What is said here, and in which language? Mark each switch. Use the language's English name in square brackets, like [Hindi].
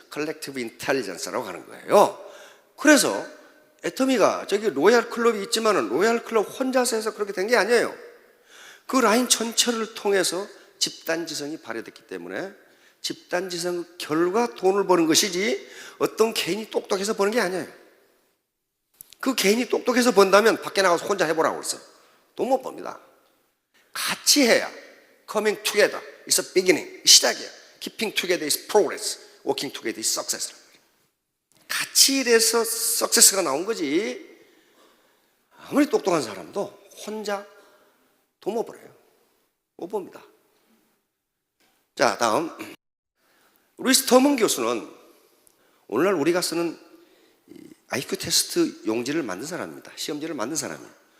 [Korean] Collective Intelligence라고 하는 거예요. 그래서 애터미가 저기 로얄 클럽이 있지만은 로얄 클럽 혼자서 해서 그렇게 된 게 아니에요. 그 라인 전체를 통해서 집단지성이 발휘됐기 때문에 집단지성 결과 돈을 버는 것이지 어떤 개인이 똑똑해서 버는 게 아니에요. 그 개인이 똑똑해서 번다면 밖에 나가서 혼자 해보라고 그랬어요. 돈 못 법니다. 같이 해야 [English] coming together is a beginning, [Korean] 시작이야. [English] keeping together is progress, working together is success. [Korean] 같이 일해서 success가 나온 거지 아무리 똑똑한 사람도 혼자 돈 못 벌어요. 못 봅니다. 자, 다음 루이스 터먼 교수는 오늘날 우리가 쓰는 IQ 테스트 용지를 만든 사람입니다. 시험지를 만든 사람이에요.